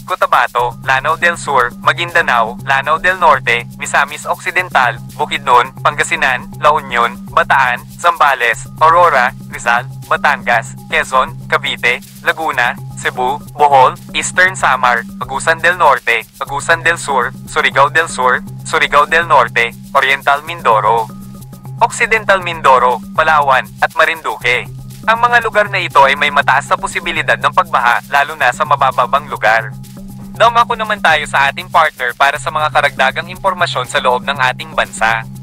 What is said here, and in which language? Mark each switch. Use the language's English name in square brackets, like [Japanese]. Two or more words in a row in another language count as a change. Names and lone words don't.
[Filipino] Cotabato, Lanao del Sur, Maguindanao, Lanao del Norte, Misamis Occidental, Bukidnon, Pangasinan, La Union, Bataan, Zambales, Aurora, Rizal, Batangas, Quezon, Cavite, Laguna, Cebu, Bohol, Eastern Samar, Agusan del Norte, Agusan del Sur, Surigao del Sur, Surigao del Norte, Oriental Mindoro, Occidental Mindoro, Palawan, at Marinduque. Ang mga lugar na ito ay may mataas na posibilidad ng pagbaha lalo na sa mabababang lugar. Dumako naman tayo sa ating partner para sa mga karagdagang impormasyon sa loob ng ating bansa.